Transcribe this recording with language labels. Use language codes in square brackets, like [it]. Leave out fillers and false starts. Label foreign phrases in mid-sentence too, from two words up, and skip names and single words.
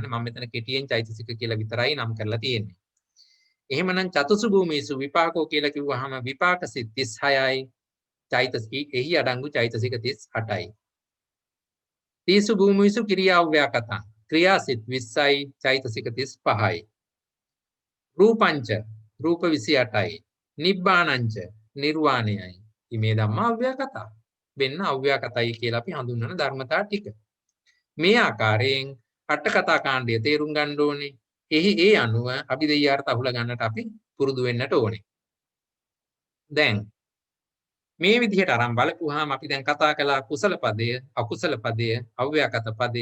[si] මම මෙතන කෙටියෙන් චෛතසික කියලා විතරයි නම් කරලා තියෙන්නේ. එහෙමනම් [pi] චතුසු භූමීසු විපාකෝ [si] කියලා කිව්වහම විපාක සිත් 36යි, චෛතසික එහි අඩංගු චෛතසික 38යි. [pi] තීසු භූමීසු කිරියාව්‍යාකතං [si] ක්‍රියා සිත් 20යි, චෛතසික 35යි. රූපංච රූප 28යි. [pi] නිබ්බාණංච [si] නිර්වාණයයි. [pi] ඉමේ ධම්මා අව්‍යාකතා. [si] වෙන්න අව්‍යාකතයි කියලා අපි හඳුන්වන ධර්මතා ටික. මේ ආකාරයෙන් අට කතා කාණ්ඩය තේරුම් ගන්න ඕනේ. එහි ඒ අනුව අභිධර්මයට අහුලා ගන්නට අපි පුරුදු වෙන්නට ඕනේ. දැන් මේ විදිහට අරන් බලපුවාම අපි දැන් කතා කළා කුසල පදය, අකුසල පදය, අව්‍යාකත පදය.